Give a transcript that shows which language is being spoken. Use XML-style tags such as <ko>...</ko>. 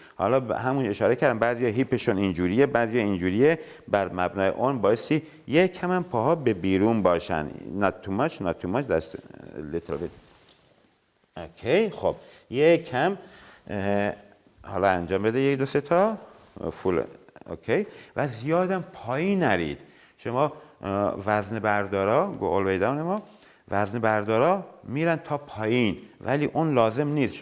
<fa>حالا همون اشاره کردم بعضیا هیپشون اینجوریه، بعضیا اینجوریه. بر مبنای اون بایستی یکم هم پاها به بیرون باشن.</fa> <en>not too much, not too much, that's a little bit.</en> <fa>اوکی. خب یکم حالا انجام بده 1-2-3 تا فول. اوکی. و زیادم پایین نرید. شما وزن بردارا</fa> <en>go all way down</en> <fa>ما، وزن بردارا میرن تا پایین، ولی اون لازم نیست.</fa>